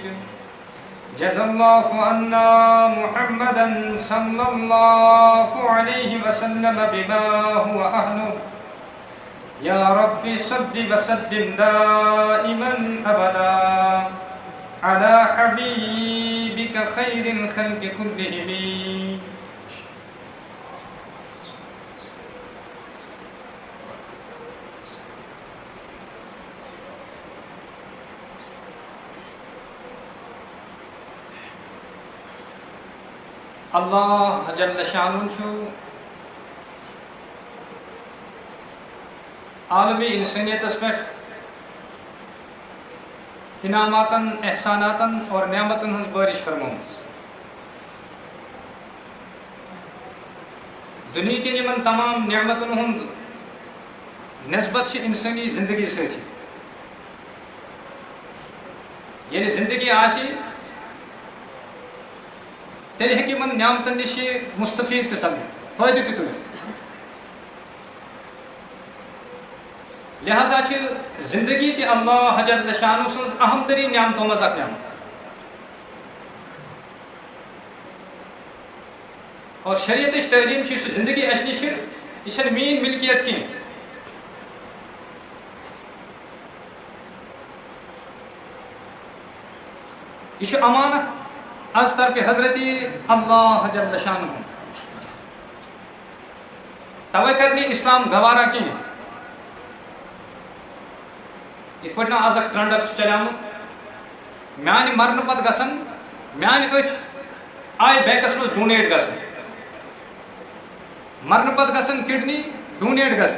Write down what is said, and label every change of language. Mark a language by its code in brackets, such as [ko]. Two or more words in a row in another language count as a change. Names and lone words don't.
[ar] جزا الله عنا محمدا صلى الله عليه وسلم بما هو أهله. يا رب صل وسلم دائما أبدا على حبيبك خير الخلق كلهم. اللہ جل شانہ [ks] چھو عالمی انسانیتس پہ انعاماتن احساناتن اور نعمتن ہز بارش فرمومز. دنیا کی یمن تمام نعمتن ہند نسبت انسانی زندگی سۭتۍ. یعنی زندگی آسی تیل ہیٚکہِ یمن نعمتن نش مستفید تہِ سپدِتھ، فٲیدٕ تہِ تُلِتھ. لہذا چھِ زندگی تہِ [ar] اللہ جل شانہ [ks] سٕنٛز اہم ترین نعمتو منٛز اکھ نعمت. اور شریعتٕچ تعلیٖم چھِ سُہ زندگی اَسہِ نِش یہِ چھَنہٕ میٛٲنۍ مِلکیت کینٛہہ. یہِ چھُ امانت از طرف حضرت [ar] اللہ جل شانہ. [ks] توے کر نہٕ اسلام گوارا کینٛہہ. یِتھ پٲٹھۍ آز اکھ ٹرٛنڈر چھُ چلیومُت میانہِ مرنہٕ پتہٕ گژھن میانہِ أچھ [en] eye banks [ks] منٛز ڈونیٹ گژھن، مرنہٕ پتہٕ گژھن کڈنی ڈونیٹ گژھن.